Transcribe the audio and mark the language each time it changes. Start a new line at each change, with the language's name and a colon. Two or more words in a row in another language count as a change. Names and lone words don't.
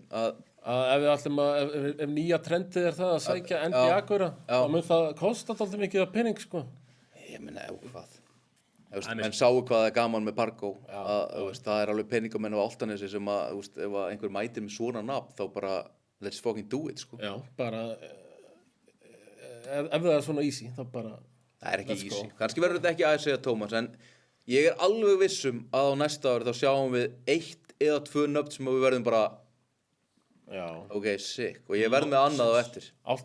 Icelandic: Ef við ætlum að, ef nýja trendið er það að sækja NBA-gura, þá mun það kosta alltaf mikið af pening, sko. Ég meina, hvað? Menn sáu hvað það er gaman með Pargo. Það er alveg peningamenn á Álftanesi sem að, ef einhver mætir með svona nafn, þá bara,
English: let's fucking do it,
Icelandic: sko. Já, bara, ef það er svona easy, þá bara... Það er ekki easy. Kannski verður þetta ekki að segja Tómas, en ég er alveg vissum að á næsta ári þá sjáum við 1 eða 2 nöfn sem við verðum bara,
English: ok, sick.
Icelandic: Og ég verð með annað á eftir.